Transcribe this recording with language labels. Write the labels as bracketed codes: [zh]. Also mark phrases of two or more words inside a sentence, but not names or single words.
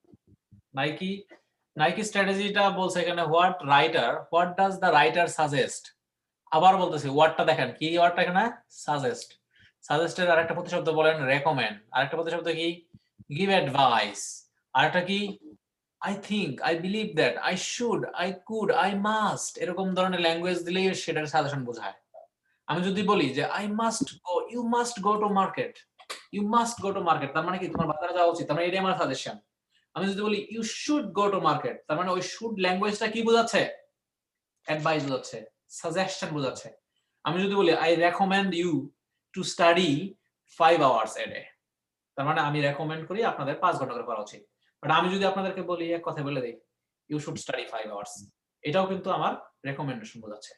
[bn] নাইকি স্ট্র্যাটেজিটা বলছে এখানে [en] what does the writer suggest. [bn] আবার বলতেছি ওয়ার্ডটা দেখেন, কি ওয়ার্ডটা এখানে? সাজেস্ট। সাজেস্টের আরেকটা প্রতিশব্দ বলেন রেকমেন্ড, আরেকটা প্রতিশব্দ কি? [en] give advice, [bn] আরেকটা কি? [en] I think, I believe that, I should, I could, I must, [bn] এরকম ধরনের ল্যাঙ্গুয়েজ দিলেই সেটার সাজেশন বোঝায়। আমি যদি বলি যে [en] I must go, you must go to market, you must go to market, [bn] তার মানে কি তোমার বাজারে যাওয়া উচিত, তার মানে এটাই আমার সাজেশন। আমি যদি বলি [en] you should go to market, [bn] তার মানে ওই [en] should languageটা [bn] কি বোঝাচ্ছে? অ্যাডভাইস বোঝাচ্ছে, সাজেশন বোঝাচ্ছে। আমি যদি বলি [en] I recommend you to study 5 hours a day, [bn] তার মানে আমি রেকমেন্ড করি আপনাদের 5 ঘন্টা করে পড়া উচিত। বাট আমি যদি আপনাদেরকে বলি এক কথা বলে দেই [en] you should study 5 hours, [bn] এটাও কিন্তু আমার রেকমেন্ডেশন বোঝাচ্ছে।